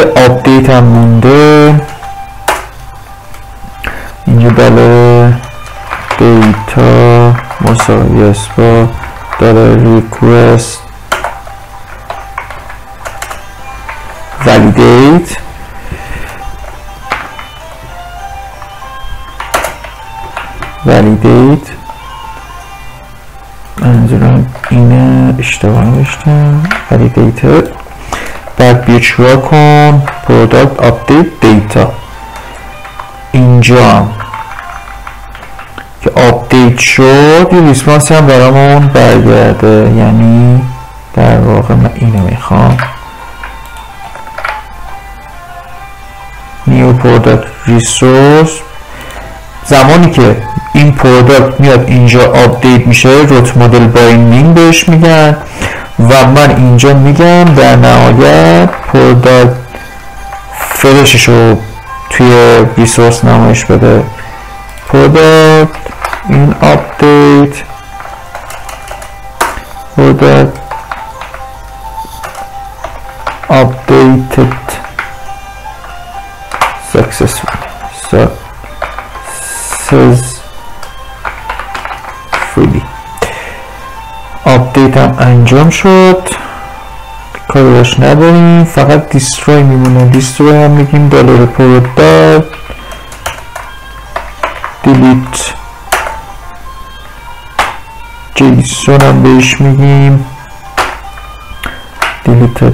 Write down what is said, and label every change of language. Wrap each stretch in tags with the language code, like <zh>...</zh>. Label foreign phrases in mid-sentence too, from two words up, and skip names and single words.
<fa>آپدیت هم مونده. اینجا دلار دیتا مساوی است با دلار</fa> <en>request validate.</en> <fa>منظورم اینه، اشتباه نوشتم. validated. بعد بیا چیکار کن؟</fa> <en>product update data.</en> <fa>اینجا که آپدیت شد یه ریسپانسی هم برامون برگرده، یعنی در واقع من اینو میخوام.</fa> <en>new product resource</en> <fa>زمانی که این پروداکت میاد اینجا آپدیت میشه</fa> <en>route model binding</en> <fa>بهش میگن و من اینجا میگم در نهایت پروداکت فرشش رو توی ریسورس نمایش بده. پروداکت این</fa> <en>update product updated successfully</en> <fa>آپدیت هم انجام شد، کاری باش نداریم، فقط دیستروی میمونه. دیستروی هم میگیم دلار</fa> <en>product delete</en> <fa>جیسون هم بهش میگیم دیلیتد.</fa>